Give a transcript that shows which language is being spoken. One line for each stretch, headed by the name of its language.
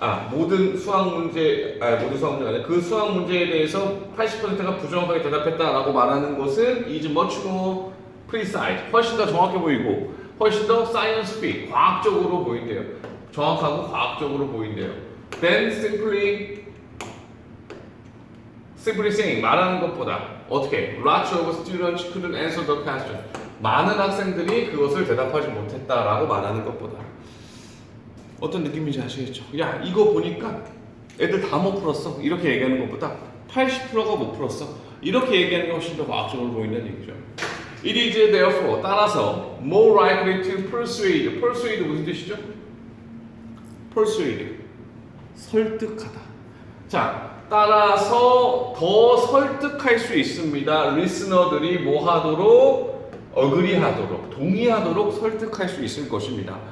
Korean: 모든 수학 문제가 아니라 그 수학 문제에 대해서 80%가 부정확하게 대답했다라고 말하는 것은
English: is much more precise,
Korean: 훨씬 더 정확해 보이고 훨씬 더 scientific, 과학적으로 보인대요. 정확하고 과학적으로 보인대요.
English: Then simply saying,
Korean: 말하는 것보다 어떻게?
English: Lots of students couldn't answer the question.
Korean: 많은 학생들이 그것을 대답하지 못했다라고 말하는 것보다 어떤 느낌인지 아시겠죠? 야, 이거 보니까 애들 다 못 풀었어 이렇게 얘기하는 것보다 80%가 못 풀었어 이렇게 얘기하는 게 훨씬 더 과학적으로 보인다는 얘기죠.
English: It is therefore,
Korean: 따라서
English: more likely to persuade.
Korean: persuade 무슨 뜻이죠? persuade, 설득하다. 자, 따라서 더 설득할 수 있습니다. 리스너들이 뭐 하도록? 어그리하도록, 동의하도록 설득할 수 있을 것입니다.